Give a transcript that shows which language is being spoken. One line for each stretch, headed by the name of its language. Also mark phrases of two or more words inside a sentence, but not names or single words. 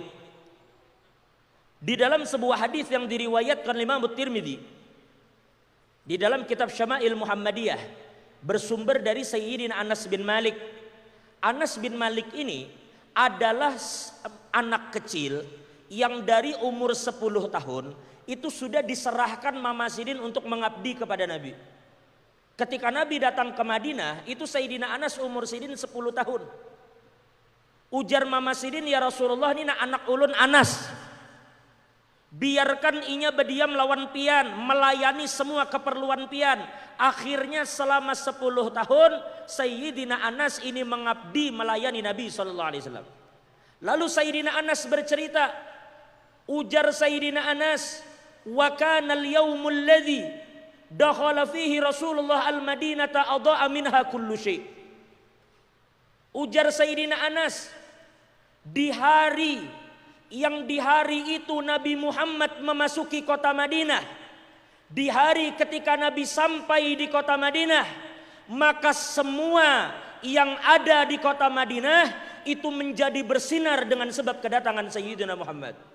Indonesian: Di dalam sebuah hadis yang diriwayatkan Imam Tirmidzi di dalam kitab Syama'il Muhammadiyah bersumber dari Sayyidina Anas bin Malik. Anas bin Malik ini adalah anak kecil yang dari umur 10 tahun itu sudah diserahkan Mama Sidin untuk mengabdi kepada Nabi. Ketika Nabi datang ke Madinah, itu Sayyidina Anas umur Sidin 10 tahun.
Banjar: Ujar Mama Sidin,
Arabic: يا رسول الله,
Banjar: ini anak ulun Anas. Biarkan inya berdiam lawan pian, melayani semua keperluan pian.
Indonesian: Akhirnya selama 10 tahun Sayyidina Anas ini mengabdi melayani Nabi SAW. Lalu Sayyidina Anas bercerita, ujar Sayyidina Anas,
Arabic: وكان اليوم الذي دخل فيه رسول الله المدينة أضاء منها كل شيء'.
Indonesian: Ujar Sayyidina Anas, di hari itu Nabi Muhammad memasuki kota Madinah, di hari ketika Nabi sampai di kota Madinah, maka semua yang ada di kota Madinah itu menjadi bersinar dengan sebab kedatangan Sayyidina Muhammad.